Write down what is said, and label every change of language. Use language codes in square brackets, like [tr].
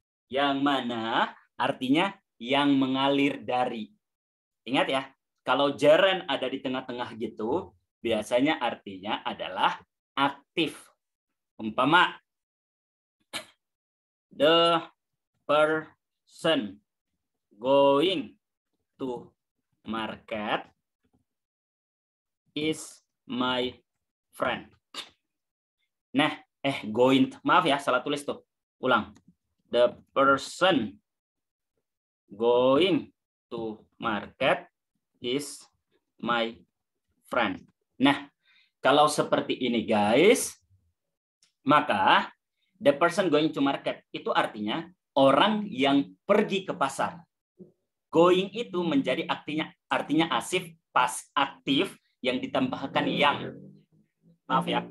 [id] Yang mana artinya yang mengalir dari. Ingat ya, kalau gerund ada di tengah-tengah gitu, biasanya artinya adalah aktif. Umpama, [en] the person going to market is my friend. [id] Nah, maaf ya, salah tulis tuh. Ulang. [en] The person going to market is my friend. [id] Nah, kalau seperti ini guys, maka [en] the person going to market [id] itu artinya orang yang pergi ke pasar. Going itu menjadi artinya aktif yang ditambahkan yang. Maaf.